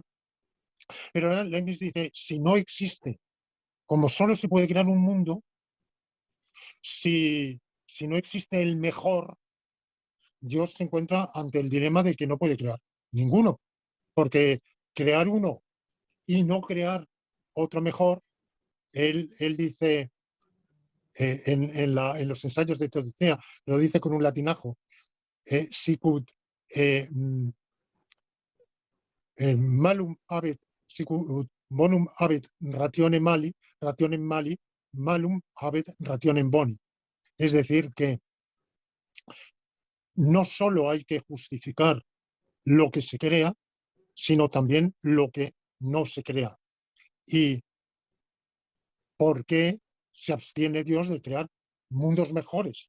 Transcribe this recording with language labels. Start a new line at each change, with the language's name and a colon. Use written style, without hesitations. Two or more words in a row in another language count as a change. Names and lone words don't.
Spanish: Pero Leibniz dice, si no existe, como solo se puede crear un mundo, si no existe el mejor, Dios se encuentra ante el dilema de que no puede crear ninguno, porque crear uno y no crear otro mejor, él dice en los ensayos de Teodicea, lo dice con un latinajo,
Latin: sicut malum habet, sicut bonum habet rationem mali, malum habet rationem boni.
Spanish: Es decir, que no solo hay que justificar lo que se crea, sino también lo que no se crea. ¿Y por qué se abstiene Dios de crear mundos mejores?